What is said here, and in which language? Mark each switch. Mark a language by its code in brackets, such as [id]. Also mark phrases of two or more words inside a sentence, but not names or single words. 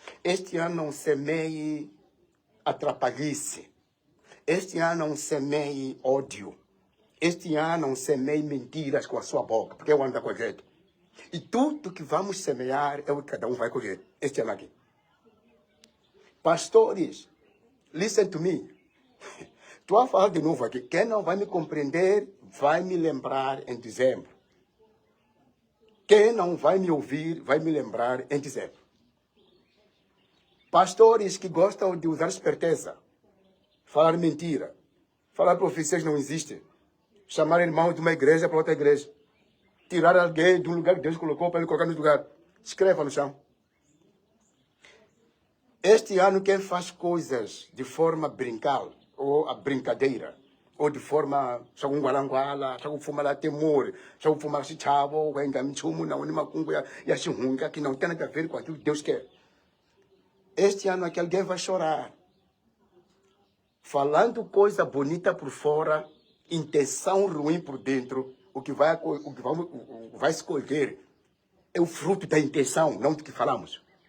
[pt] Este ano não semeie atrapalhice. Este ano não semeie ódio. Este ano não semeie mentiras com a sua boca, porque é o ano da colheita. E tudo que vamos semear é o que cada um vai colher. Este ano aqui. Pastores, [en] listen to me. [pt] Estou a falar de novo aqui. Quem não vai me compreender, vai me lembrar em dezembro. Quem não vai me ouvir, vai me lembrar em dezembro. Pastores que gostam de usar esperteza, falar mentira, falar profecias não existem, chamar irmão de uma igreja para outra igreja, tirar alguém de um lugar que Deus colocou para ele colocar no lugar. Escreva no chão. Este ano quem faz coisas de forma brincal, ou a brincadeira, ou de forma [umb] shakungualanguala, shakufumala temor, shakufumala chichavo, wenga michumu na unima kungu ya shihunga, [pt] que não tem nada a ver com aquilo que Deus quer. Este ano aqui alguém vai chorar. Falando coisa bonita por fora, intenção ruim por dentro, o que vai escolher é o fruto da intenção, não do que falamos.